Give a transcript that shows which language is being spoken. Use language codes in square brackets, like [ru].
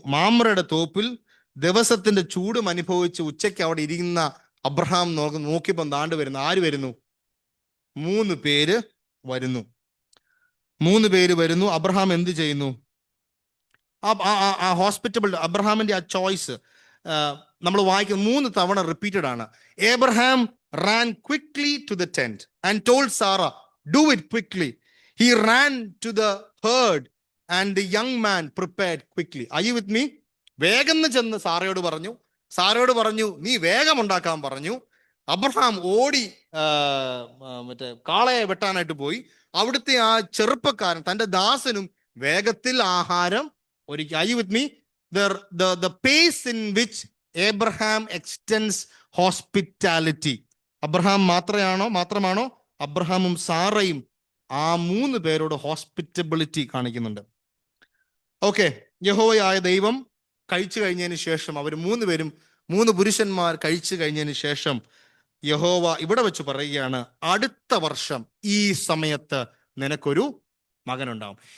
[ml] മാമ്രയുടെ തോപ്പിൽ ദിവസത്തിന്റെ ചൂടും അനുഭവിച്ച് ഉച്ചയ്ക്ക് അവിടെ ഇരിക്കുന്ന അബ്രഹാം നോക്കിയപ്പോൾ താണ്ട് വരുന്നു. ആര് വരുന്നു? 3 പേര് വരുന്നു. 3 പേര് വരുന്നു. അബ്രഹാം എന്ത് ചെയ്യുന്നു? ആ ഹോസ്പിറ്റബിൾ അബ്രഹാമിന്റെ ആ ചോയ്സ് നമ്മൾ വായിക്കുന്ന 3 തവണ റിപ്പീറ്റഡ് ആണ്. [en] Abraham ran quickly to the tent and told Sarah, do it quickly. He ran to the herd and the young man prepared quickly. Are you with me? [ml] വേഗം ചെന്ന് സാറയോട് പറഞ്ഞു നീ വേഗം ഉണ്ടാക്കാൻ പറഞ്ഞു. അബ്രഹാം ഓടി മറ്റേ കാളയെ വെട്ടാനായിട്ട് പോയി. അവിടുത്തെ ആ ചെറുപ്പക്കാരൻ തന്റെ ദാസനും വേഗത്തിൽ ആഹാരം ഒരുക്കി. [en] Are you with me? The pace in which Abraham extends hospitality. [ml] Abraham മാത്രമാണോ? അബ്രഹാമും സാറയും ആ 3 പേരോട് ഹോസ്പിറ്റബിലിറ്റി കാണിക്കുന്നുണ്ട്. ഓക്കെ. യഹോവയായ ദൈവം കഴിച്ചു കഴിഞ്ഞതിന് ശേഷം അവർ 3 പേരും 3 പുരുഷന്മാർ കഴിച്ചു കഴിഞ്ഞതിന് ശേഷം യഹോവ ഇവിടെ വെച്ച് പറയുകയാണ്, അടുത്ത വർഷം ഈ സമയത്ത് നിനക്കൊരു മകനുണ്ടാവും.